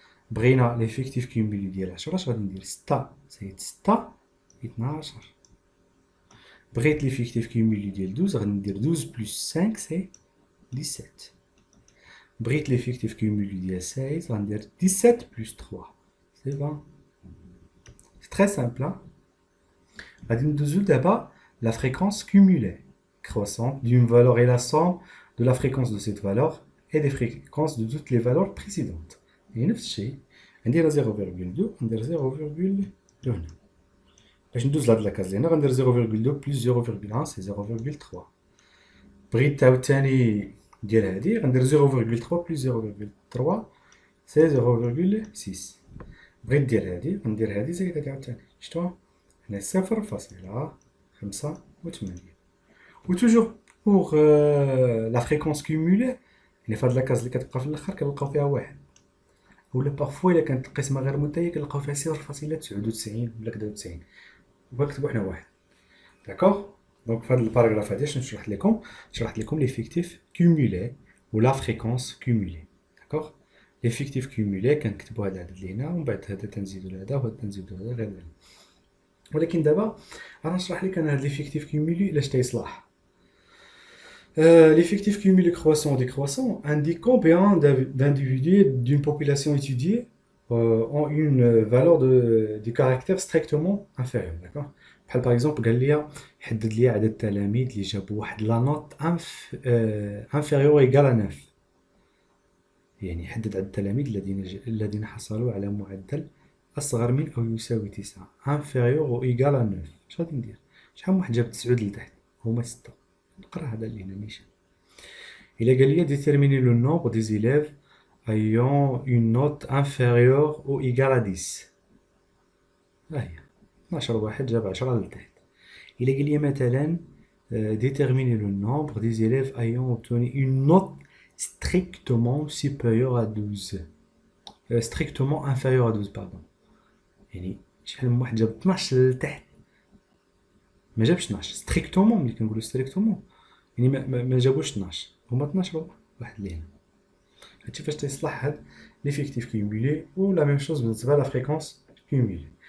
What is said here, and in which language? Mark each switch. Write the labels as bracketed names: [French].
[Arabic] بغينا ليفيكتيف كيمولي ديال 10 اش غادي ندير؟ 6 زائد 6 12. بغيت ليفيكتيف كيمولي ديال 12 غادي ندير 12 بلس 5 سي 17. بغيت ليفيكتيف كيمولي ديال 16 غندير 17 بلس 3 سي 20. [French] سي تري سامبل. [Arabic] غادي ندوزو دابا لا فريكونس كيمولي [French] croissante d'une valeur est la somme de la fréquence de cette valeur et des fréquences de toutes les valeurs précédentes. Et [Arabic] نفس الشيء ندير 0,2 ندير 0,2 هنا. باش ندوز لهاد لاكاز هنا غندير 0,2 بلس 0,1 سي 0,3. بغيت عاوتاني ديال هادي غندير 0,3 بلس 0,3 سي 0,6. بغيت ديال هادي غندير هادي زائد هادي عاوتاني. شفتوها هنا 0,85. و توجور بوغ لا فريكونس كيمولي يعني فهاد لاكاز اللي كتبقى في الاخر كنلقاو فيها واحد، اولا بارفوا الا كانت القسمه غير منتهيه كنلقاو فيها 0.99 ولا كدا 90 وكنكتبو حنا واحد. داكوغ دونك فهاد الباراغراف هادي شنو شرحت لكم؟ شرحت لكم ليفيكتيف كيمولي ولا فريكونس كيمولي. داكوغ ليفيكتيف كيمولي كنكتبو هاد العدد اللي هنا ومن بعد هذا تنزيدو لهذا وهذا تنزيدو لهذا غير هذا. ولكن دابا انا نشرح لك انا هاد ليفيكتيف كيمولي علاش تيصلاح. [French] L'effectif cumulé croissant ou décroissant indique combien d'individus d'une population étudiée ont une valeur du caractère strictement inférieur, d'accord. [Arabic] بحال [French] par exemple [Arabic] قال لي حدد لي عدد التلاميذ اللي جابوا واحد لا نوت [French] inférieur ou égal à 9. [Arabic] يعني حدد عدد التلاميذ الذين حصلوا على معدل أصغر من أو يساوي 9 [French] inférieur ou égal à 9. [Arabic] اش غادي ندير؟ شحال من واحد جاب 9 لتحت؟ هما 6. نقرا هذا اللي هنا نيشان. إلا قال لي [French] déterminer le nombre des élèves ayant une note inférieure ou égale à 10. [Arabic] ها هي 12 واحد جاب 10 لتحت. إلا قال لي مثلا [French] déterminer le nombre des élèves ayant obtenu une note strictement supérieure à 12. strictement inférieure à 12 pardon. [Arabic] يعني شحال من واحد جاب 12 لتحت ما جابش 12 ستريكتومون. ملي كنقولوا ستريكتومون يعني ما جابوش 12 هما 12 واحد اللي هنا. هادشي فاش تيصلح هاد ليفيكتيف كيمولي و لا ميم شوز بالنسبه لا فريكونس كيمولي.